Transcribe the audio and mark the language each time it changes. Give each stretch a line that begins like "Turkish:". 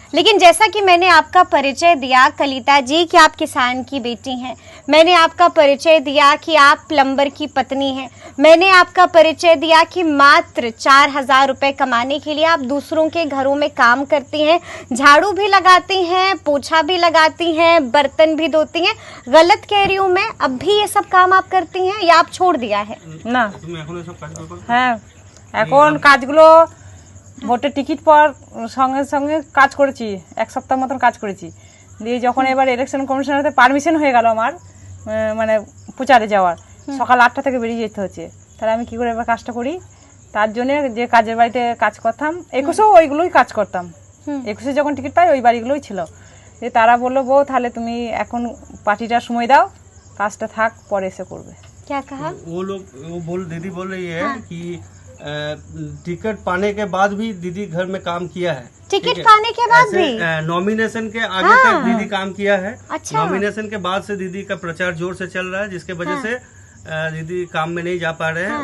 Hindi: लेकिन जैसा कि मैंने आपका परिचय दिया कलिता जी कि आप किसान की बेटी हैं, मैंने आपका परिचय दिया कि आप प्लम्बर की पत्नी हैं, मैंने आपका परिचय दिया कि मात्र 4,000 रुपए कमाने के लिए आप दूसरों के घरों में काम करती हैं, झाड़ू भी लगाती हैं, पोछा भी लगाती हैं, बर्तन भी धोती हैं। गलत कह रही हूँ मैं? अब भी ये सब काम आप करती हैं या आप छोड़ दिया है?
Bangla: না, তুমি এখন এসব কাজ করো? হ্যাঁ, এখন কাজগুলো ভোটের টিকিট পর সঙ্গে সঙ্গে কাজ করেছি, এক সপ্তাহ মতন কাজ করেছি। দিয়ে যখন এবার ইলেকশন কমিশনারতে পারমিশন হয়ে গেল আমার মানে প্রচারে যাওয়ার, সকাল 8টা থেকে বেরিয়ে যেতে হচ্ছে, তাহলে আমি কি করে এবার কাজটা করি? তার জন্য যে কাজের বাড়িতে কাজ করতাম 21-এও ওইগুলোই কাজ করতাম। 21-এ যখন টিকিট পাই ওই বাড়িগুলোই ছিল। যে তারা বললো বউ তাহলে তুমি এখন পার্টিটার সময় দাও, কাজটা থাক পরে এসে করবে।
Hindi: क्या कहा? दीदी बोल रही है कि टिकट पाने के बाद भी दीदी घर में काम किया है। टिकट ठीक है? पाने के बाद ऐसे, भी? नॉमिनेशन के आगे तक दीदी काम किया है। अच्छा। नॉमिनेशन के बाद से दीदी का प्रचार जोर से चल रहा है, जिसके वजह से दीदी काम में नहीं जा पा रहे हैं।